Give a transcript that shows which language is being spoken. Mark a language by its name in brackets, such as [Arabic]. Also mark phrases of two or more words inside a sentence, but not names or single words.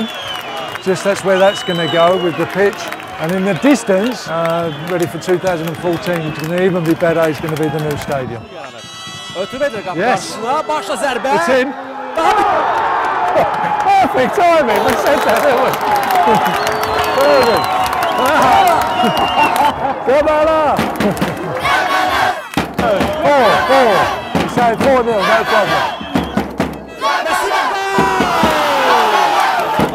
[English] Just that's where that's going to go with the pitch. And in the distance, ready for 2014, which is going to even be better, is going to be the new stadium. [Azerbaijani] Ötürü edir qapı [English] Yes. [Azerbaijani] qarşısına. Başla zərbə. [English] It's in. [Azerbaijani] Daha bir... [English] Perfect timing. We said that, didn't we? Perfect. Gabala. Four. He's saying 4-0, no problem. [Azerbaijani] Zərbəsi və gol!